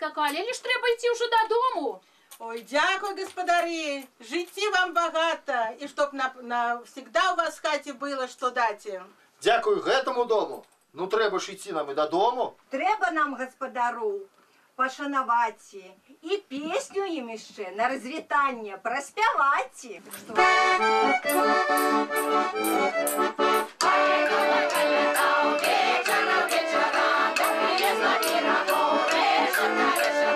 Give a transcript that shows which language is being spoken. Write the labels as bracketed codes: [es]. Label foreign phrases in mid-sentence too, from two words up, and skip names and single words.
[be] але ж трэба ісці ўжо дадому. [uk] Ой, дякую, господари. Житті вам багато. І щоб навсегда у вас в хаті було, що дати. [be] Дякую гэтаму дому. Ну трэба ж ісці нам і дадому. Трэба нам, гаспадару, пашанаваць і песню ім яшчэ на развітанне праспяваць. Вечера, вечера, да,